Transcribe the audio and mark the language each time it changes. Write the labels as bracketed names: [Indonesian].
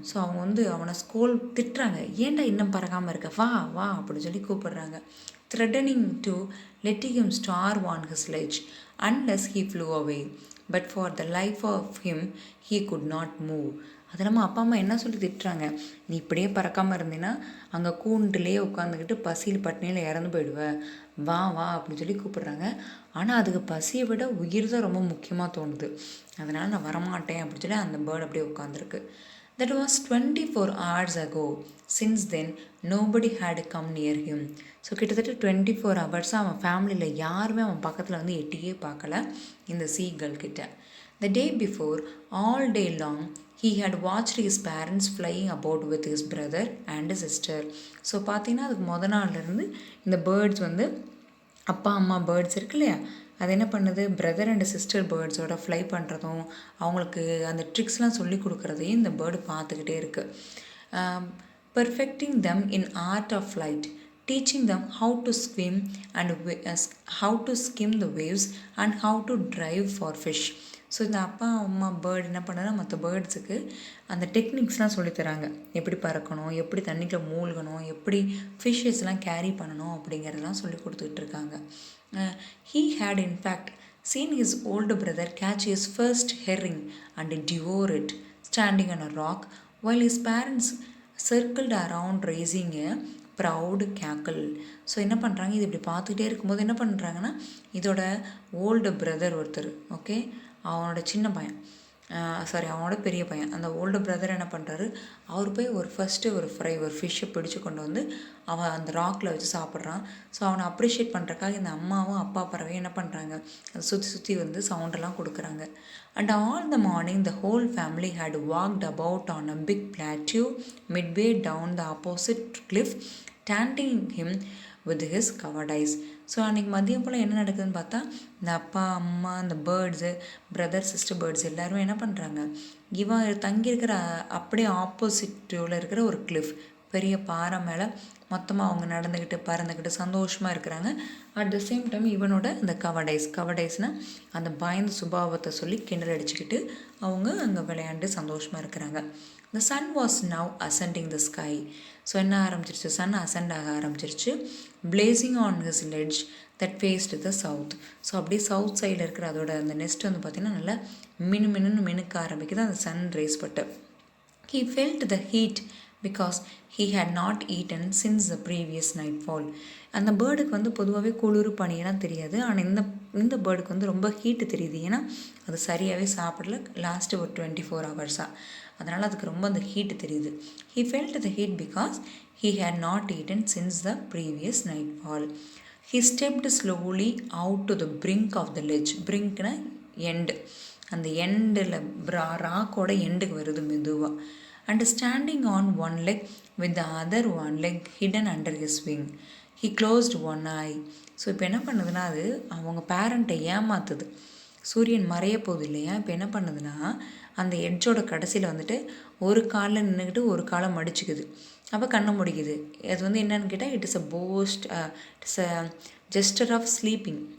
[Tamil] So அவங்க வந்து அவனை திட்டுறாங்க, ஏன்டா இன்னும் பறக்காமல் இருக்க, வா வா அப்படின்னு சொல்லி கூப்பிடுறாங்க. [English] Threatening to letting him starve on his ledge. unless he flew away. But for the life of him, he could not move. [Tamil] அது நம்ம அப்பா அம்மா என்ன சொல்லி திட்டுறாங்க, நீ இப்படியே பறக்காமல் இருந்தீன்னா அங்கே கூண்டுலேயே உட்காந்துக்கிட்டு பசியில் பட்டினியில் இறந்து போயிடுவ, வா வா அப்படின்னு சொல்லி கூப்பிடுறாங்க. ஆனால் அதுக்கு பசியை விட உயிர் தான் ரொம்ப முக்கியமாக தோணுது. அதனால் நான் வரமாட்டேன் அப்படின்னு சொல்லி அந்த பேர்டு அப்படியே உட்காந்துருக்கு. [English] That was 24 hours ago. Since then, nobody had come near him. [Tamil] So கிட்டத்தட்ட 24 hours அவன் ஃபேமிலியில் யாருமே அவன் பக்கத்தில் வந்து எட்டியே பார்க்கல இந்த சீகல் கிட்ட. [English] The day before, all day long, he had watched his parents flying about with his brother and sister. [Tamil] So பார்த்தீங்கன்னா அதுக்கு நாள்லேருந்து இந்த பேர்ட்ஸ் வந்து அப்பா அம்மா பேர்ட்ஸ் இருக்கு இல்லையா, அது என்ன பண்ணுது, பிரதர் அண்ட் சிஸ்டர் பேர்ட்ஸோட ஃப்ளை பண்ணுறதும் அவங்களுக்கு அந்த ட்ரிக்ஸ்லாம் சொல்லி கொடுக்குறதையும் இந்த பேர்டு பார்த்துக்கிட்டே இருக்குது. [English] Perfecting them in art of flight, teaching them how to swim and how to skim the waves and how to drive for fish. [Tamil] So இந்த அப்பா அம்மா பேர்டு என்ன பண்ணுறா, மற்ற பேர்ட்ஸுக்கு அந்த டெக்னிக்ஸ்லாம் சொல்லித்தராங்க, எப்படி பறக்கணும், எப்படி தண்ணிக்குள்ள மூழ்கணும், எப்படி ஃபிஷ்ஷஸ்லாம் கேரி பண்ணணும் அப்படிங்கிறதெல்லாம் சொல்லி கொடுத்துக்கிட்டு இருக்காங்க. [English] He had in fact seen his older brother catch his first herring and devour it, standing on a rock, while his parents circled around raising a proud cackle. [Tamil] So என்ன பண்ணுறாங்க, இது இப்படி பார்த்துக்கிட்டே இருக்கும்போது என்ன பண்ணுறாங்கன்னா, இதோட ஓல்டு பிரதர் ஒருத்தர், ஓகே, அவனோட சின்ன பையன், அவனோட பெரிய பையன், அந்த ஓல்டு பிரதர் என்ன பண்ணுறாரு, அவர் போய் ஃபஸ்ட்டு ஒரு ஃபிஷ்ஷை பிடிச்சி கொண்டு வந்து அவன் அந்த ராக்கில் வச்சு சாப்பிட்றான். ஸோ அவனை அப்ரிஷியேட் பண்ணுறக்காக இந்த அம்மாவும் அப்பா பறவையும் என்ன பண்ணுறாங்க, அதை சுற்றி வந்து சவுண்டெல்லாம் கொடுக்குறாங்க. [English] And all the morning the whole family had walked about on a big plateau midway down the opposite cliff, taunting him with his cowardice. [Tamil] So அன்றைக்கி மதியம் போல் என்ன நடக்குதுன்னு பார்த்தா, இந்த அப்பா அம்மா இந்த பேர்ட்ஸு பிரதர் சிஸ்டர் பேர்ட்ஸ் எல்லாருமே என்ன பண்ணுறாங்க, இவன் தங்கியிருக்கிற அப்படியே ஆப்போசிட்டில் இருக்கிற ஒரு கிளிஃப் பெரிய பாறை மேலே மொத்தமாக அவங்க நடந்துக்கிட்டு பறந்துக்கிட்டு சந்தோஷமாக இருக்கிறாங்க. [English] at the same time [Tamil] இவனோட இந்த கவடைஸ்னால் அந்த பயந்த சுபாவத்தை சொல்லி கிண்டல் அடிச்சுக்கிட்டு அவங்க அங்கே விளையாண்டு சந்தோஷமாக இருக்கிறாங்க. [English] The sun was now ascending the sky. [Tamil] So என்ன ஆரம்பிச்சிருச்சு, சன் அசெண்ட் ஆக ஆரம்பிச்சிருச்சு. [English] blazing on his ledge that faced the south. [Tamil] So அப்படியே சவுத் சைடில் இருக்கிற அதோட அந்த நெஸ்ட் வந்து பார்த்திங்கன்னா நல்லா மினுக்க ஆரம்பிக்குது அந்த சன் ரேஸ் பட்டு. [English] He felt the heat because he had not eaten since the previous nightfall. [Tamil] அந்த பேர்டுக்கு வந்து பொதுவாகவே குளிர் பனியெல்லாம் தெரியாது, ஆனால் இந்த பேர்டுக்கு வந்து ரொம்ப ஹீட்டு தெரியுது. ஏன்னா அது சரியாகவே சாப்பிடல லாஸ்ட்டு ஒரு 24 hours. அதனால் அதுக்கு ரொம்ப அந்த ஹீட்டு தெரியுது. [English] He felt the heat because he had not eaten since the previous nightfall. He stepped slowly out to the brink of the ledge. [Tamil] brinkனா end, அந்த எண்டில் ராக்கோட எண்டுக்கு வருது மெதுவாக. [English] And standing on one leg with the other one leg hidden under his wing, he closed one eye. [Tamil] So இப்போ என்ன பண்ணுதுன்னா, அது அவங்க பேரண்ட்டை ஏமாத்துது. சூரியன் மறைய போகுது இல்லையா, இப்போ என்ன பண்ணுதுன்னா அந்த எட்ஜோட கடைசியில் வந்துட்டு ஒரு காலில் நின்றுக்கிட்டு ஒரு காலை மடிச்சுக்குது. அப்போ கண்ணை முடிக்குது. அது வந்து என்னன்னு கேட்டால், [English] It's a gesture of sleeping.